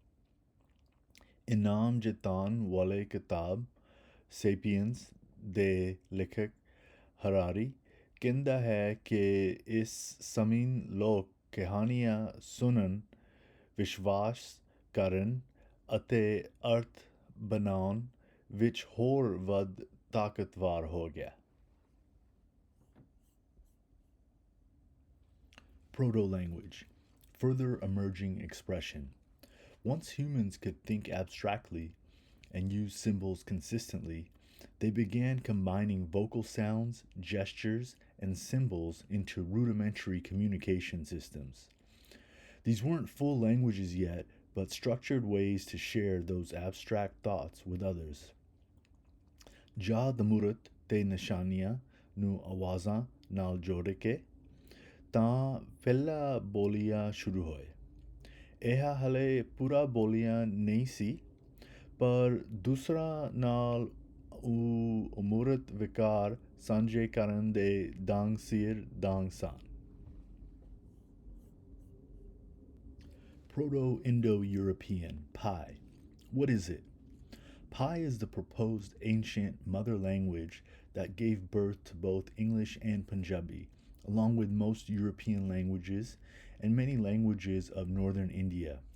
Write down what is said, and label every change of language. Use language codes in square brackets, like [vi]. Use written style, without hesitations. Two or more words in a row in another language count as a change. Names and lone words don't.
[pa] ਇਨਾਮ ਜਿਤਾਉਣ ਵਾਲੇ ਕਿਤਾਬ ਸੇਪੀਅਨਸ ਦੇ ਲੇਖਕ ਹਰਾਰੀ ਕਹਿੰਦਾ ਹੈ ਕਿ ਇਸ ਸਮੇਂ ਲੋਕ ਕਹਾਣੀਆਂ ਸੁਣਨ, ਵਿਸ਼ਵਾਸ ਕਰਨ ਅਤੇ ਅਰਥ ਬਣਾਉਣ ਵਿੱਚ ਹੋਰ ਵੱਧ ਤਾਕਤਵਰ ਹੋ ਗਿਆ। [en] Proto-language, further emerging expression. Once humans could think abstractly and use symbols consistently, they began combining vocal sounds, gestures, and symbols into rudimentary communication systems. These weren't full languages yet, but structured ways to share those abstract thoughts with others. [pa] ਜਾਂ ਦਮੂਰਤ ਤੇ ਨਿਸ਼ਾਨੀਆਂ ਨੂੰ ਆਵਾਜ਼ਾਂ ਨਾਲ ਜੋੜ ਕੇ, ਤਾਂ ਪਹਿਲਾ ਬੋਲੀਆਂ ਸ਼ੁਰੂ ਹੋਏ। ਇਹ ਹਲੇ ਪੂਰਾ ਬੋਲੀਆਂ ਨਹੀਂ ਸੀ, ਪਰ ਦੂਸਰਾ ਨਾਲ ਅਮੂਰਤ ਵਿਕਾਰ ਸਾਂਝੇ ਕਰਨ ਦੇ ਢੰਗ ਸਿਰ ਢੰਗ ਸਨ। [en] Proto-Indo-European, PI. What is it? PI is the proposed ancient mother language that gave birth to both English and Punjabi, along with most European languages and many languages of northern India.